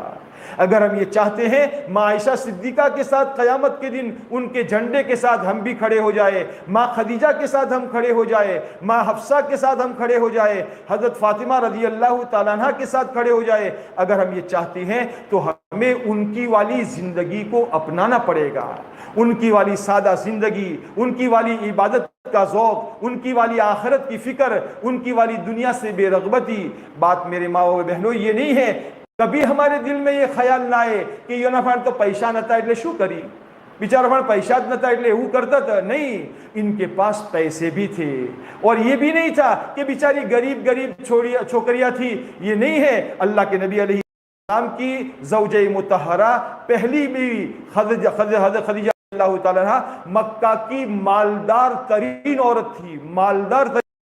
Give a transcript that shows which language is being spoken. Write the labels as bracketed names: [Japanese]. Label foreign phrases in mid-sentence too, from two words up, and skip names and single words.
[Urdu] اگر ہم یہ چاہتے ہیں ماں عائشہ صدیقہ کے ساتھ قیامت کے دن ان کے جھنڈے کے ساتھ ہم بھی کھڑے ہو جائے، ماں خدیجہ کے ساتھ ہم کھڑے ہو جائے، ماں حفصہ کے ساتھ ہم کھڑے ہو جائے، حضرت فاطمہ [Arabic] رضی اللہ تعالیٰ عنہ [Urdu] کے ساتھ کھڑے ہو جائے، اگر ہم یہ چاہتے ہیں تو ہمیں ان کی والی زندگی کو اپنانا پڑے گا، ان کی والی سادہ زندگی، ان کی والی عبادت کا ذوق، ان کی والی آخرت کی فکر، ان کی والی دنیا سے بے رغبتی۔ بات میرے ماں و بہنوں یہ نہیں ہے کبھی ہمارے دل میں یہ خیال نہ آئے کہ یہ نہ تو پیسہ نہ تھا [Gujarati] એટલે શું કરી [Urdu] بیچارہ پیسہ نہ تھا એટલે وہ کرتا تھا، نہیں، ان کے پاس پیسے بھی تھے، اور یہ بھی نہیں تھا کہ بیچاری غریب چھوکریاں تھی، یہ نہیں ہے۔ اللہ کے نبی [Arabic] علیہ السلام [Urdu] کی زوجہ مطہرہ پہلی بیوی حضرت خدیجہ [Arabic] اللہ تعالیٰ عنہ [Urdu] مکہ کی مالدار ترین عورت تھی، مالدار ترین۔